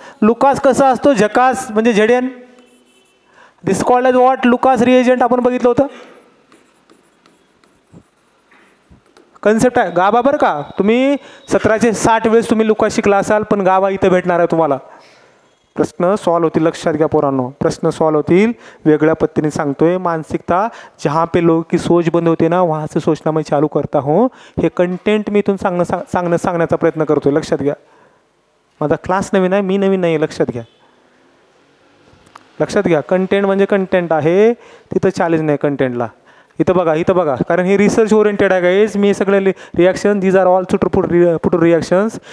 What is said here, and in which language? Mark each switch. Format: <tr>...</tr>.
<mr>Lucas कसा असतो, झकास म्हणजे Zn.</mr> <en>this called as what,</en> <mr>Lucas reagent. आपण बघितलं होतं कन्सेप्ट आहे. गाभा बरं का, तुम्ही 1760 वेळेस तुम्ही लुकास शिकला असाल, पण गाभा इथं भेटणार आहे तुम्हाला. प्रश्न सॉल्व होतील, लक्षात घ्या पोरांनो, प्रश्न सॉल्व होतील. वेगळ्या पद्धतीने सांगतोय.</mr> <hi>मानसिकता जहाँ पे लोगों की सोच बंद होते ना, वहाँ से सोचना मैं चालू करता हूँ.</hi> <mr>हे कंटेंट मी इथून सांगण्याचा प्रयत्न करतोय. लक्षात घ्या, माझा क्लास नवीन आहे, मी नवीन नाही. लक्षात घ्या, लक्षात घ्या. कंटेंट म्हणजे कंटेंट आहे, तिथं चॅलेंज नाही कंटेंटला. इथं बघा, कारण हे रिसर्च ओरिएंटेड आहे गाईज. मी सगळे reaction,</mr> <en>These are all putter reactions.</en>